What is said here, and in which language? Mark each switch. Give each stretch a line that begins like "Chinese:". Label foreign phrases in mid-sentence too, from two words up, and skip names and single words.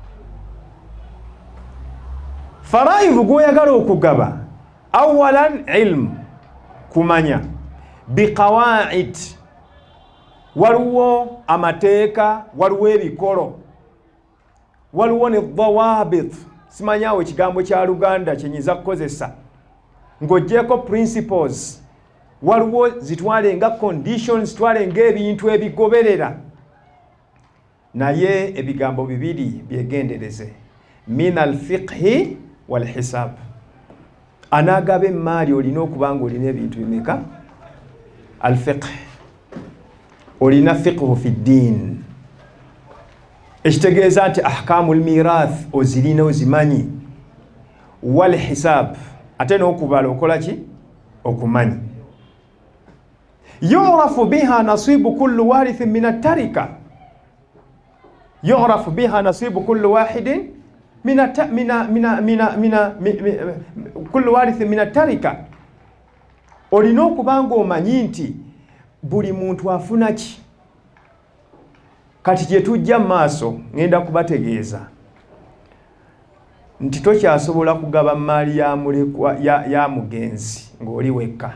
Ganda: Faraivu gwoyagala okugaba,
Arabic: أولا علم,
Ganda: kumanya, biqawaid, waliwo amateeka, waliwo ebikolo, waliwo ne dhawabit, simanyawo ekigambo kya Luganda kyenyiza kukozesa, ng'oggyeko principles, waliwo zitwale nga conditions, twale ng'ebintu ebigoberera. Naye ebigambo bibiri byegendereze,
Arabic: من الفقه والحساب.
Ganda: Anagaba emmali olina okuba nga olina ebintu bimeka?
Arabic: Al-fiqh. Olina فقه في الدين.
Ganda: Ekitegeeza nti
Arabic: أحكام الميراث
Ganda: ozirina ozimanyi. Wal-hisab. Ate n'okubala okola ki? Okumanyi.
Arabic: يعرف بها نصيب كل وارث من التركة. يعرف بها نصيب كل واحد كل وارث من التركة.
Ganda: Olina okuba ng'omanyi nti buli muntu afuna ki. Kati gye tujja maaso ngenda kubategeeza nti tokyasobola kugaba maali ya mulekwa ya mugenzi ng'oli wekka.